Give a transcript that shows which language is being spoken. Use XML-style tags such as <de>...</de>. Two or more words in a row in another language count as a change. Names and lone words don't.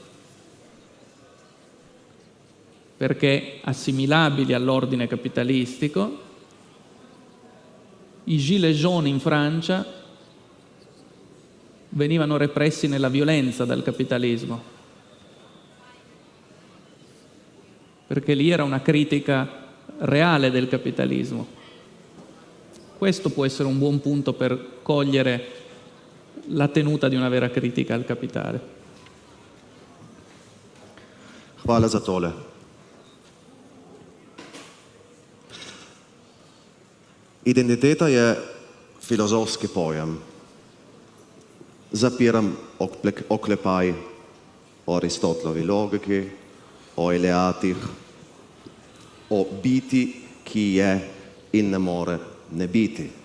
<it>perché assimilabili all'ordine capitalistico, i gilets jaunes in Francia venivano repressi nella violenza dal capitalismo, perché lì era una critica reale del capitalismo. Questo può essere un buon punto per cogliere la tenuta di una vera critica al capitale.</it> <sl>Hvala za tole. Identiteta je filozofski pojem. Zapiram oklepaj o Aristotlovi logiki, o Eleatih, o biti, ki je in ne more ne biti.</sl>